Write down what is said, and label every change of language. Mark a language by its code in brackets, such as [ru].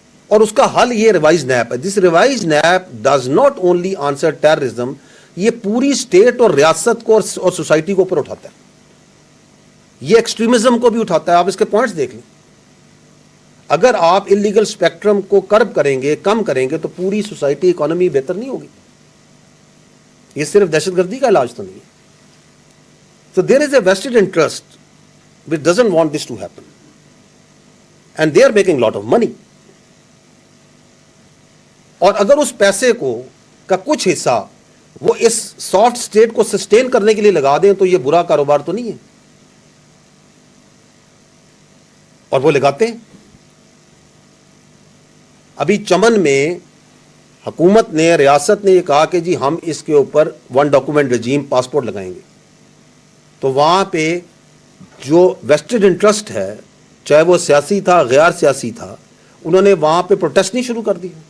[ur] اور اس کا حل یہ ریوائز نیپ ہے. [en] this revised NAP does not only answer terrorism, [ur] یہ پوری اسٹیٹ اور ریاست کو اور سوسائٹی کو اوپر اٹھاتا ہے. یہ ایکسٹریمزم کو بھی اٹھاتا ہے. آپ اس کے پوائنٹس دیکھ لیں. اگر آپ انلیگل اسپیکٹرم کو کرب کریں گے، کم کریں گے، تو پوری سوسائٹی، اکانومی بہتر نہیں ہوگی. یہ صرف دہشت گردی کا علاج تو نہیں ہے. [en] So there is a vested interest which doesn't want this to happen, and they are making lot of money. [ur] اور اگر اس پیسے کا کچھ حصہ وہ اس سافٹ اسٹیٹ کو سسٹین کرنے کے لیے لگا دیں تو یہ برا کاروبار تو نہیں ہے. اور وہ لگاتے ہیں. ابھی چمن میں حکومت نے, ریاست نے یہ کہا کہ جی ہم اس کے اوپر ون ڈاکومنٹ رجیم پاسپورٹ لگائیں گے, تو وہاں پہ جو ویسٹڈ انٹرسٹ ہے, چاہے وہ سیاسی تھا غیر سیاسی تھا, انہوں نے وہاں پہ پروٹیسٹ نہیں شروع کر دی.